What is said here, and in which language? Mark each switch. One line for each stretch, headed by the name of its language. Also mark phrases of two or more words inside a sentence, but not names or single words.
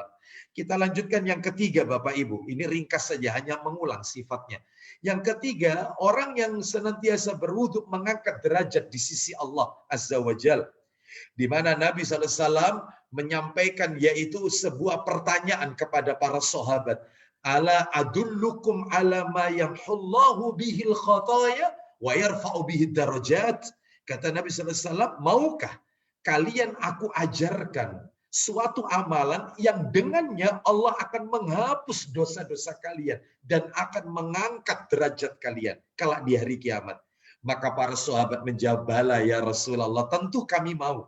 Indonesian: Kita lanjutkan yang ketiga Bapak Ibu. Ini ringkas saja, hanya mengulang sifatnya. Yang ketiga, orang yang senantiasa berwudu mengangkat derajat di sisi Allah
Arabic: عز وجل.
Indonesian: Di mana Nabi SAW menyampaikan yaitu sebuah pertanyaan kepada para sahabat.
Arabic: ألا أدلكم على ما يمحو الله به الخطايا ويرفع به الدرجات.
Indonesian: Kata Nabi SAW, maukah kalian aku ajarkan suatu amalan yang dengannya Allah akan menghapus dosa-dosa kalian dan akan mengangkat derajat kalian kelak di hari kiamat. Maka para sahabat menjawab,
Arabic: بلى يا رسول الله,
Indonesian: tentu kami mau.